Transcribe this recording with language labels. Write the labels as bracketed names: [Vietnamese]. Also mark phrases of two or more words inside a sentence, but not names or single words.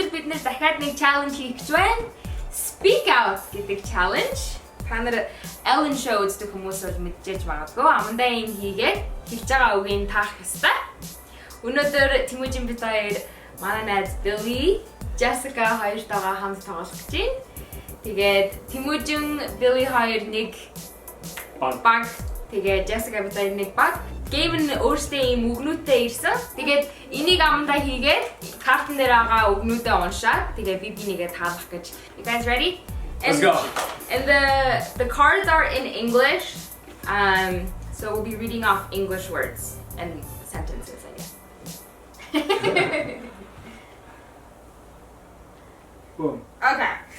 [Mongolian] нэр дахиад нэг challenge хийх гэж байна. [English] Speak out [Mongolian] гэдэг challenge. Та нар Ellen Show үздэг хүмүүс бол мэдчихэж магадгүй. Амандаа энэ хийгээд хийж байгаа үгийг таах ёстой. Өнөөдөр Temuujin бид хоёр манай найз Billy, Jessica хоёртойгоо хамт тоглох гэж байна. Тэгээд Temuujin, Billy хоёр нэг баг, тэгээд Jessica бид хоёр нэг баг. Game нь өөртөө ийм үгнүүдтэй ирсэн. Тэгээд энийг амандаа хийгээд картн дээр байгаа үгнүүдээ уншаад тэгээд би нэгээ таалах гэж. [English] You guys ready? Let's go. And the cards are in English. So we'll be reading off English words and sentences, I guess. Boom. Okay.